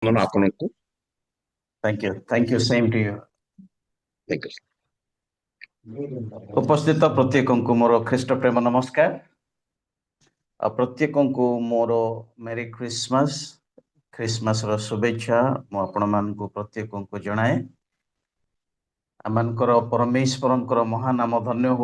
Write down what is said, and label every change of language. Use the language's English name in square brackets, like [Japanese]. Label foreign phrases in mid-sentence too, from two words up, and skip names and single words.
[Odia] ମନ ଆପଣଙ୍କୁ। [English] Thank you, same to you. Thank you. [Odia] ଉପସ୍ଥିତ ପ୍ରତ୍ୟେକଙ୍କୁ ମୋର ଖ୍ରୀଷ୍ଟ ପ୍ରେମ ନମସ୍କାର। ଆଉ ପ୍ରତ୍ୟେକଙ୍କୁ ମୋର [English] merry Christmas [Odia] ଶୁଭେଚ୍ଛା ମୁଁ ଆପଣମାନଙ୍କୁ ପ୍ରତ୍ୟେକଙ୍କୁ ଜଣାଏ। ଆମମାନଙ୍କର ପରମେଶ୍ୱରଙ୍କର ମହାନାମ ଧନ୍ୟ ହଉ।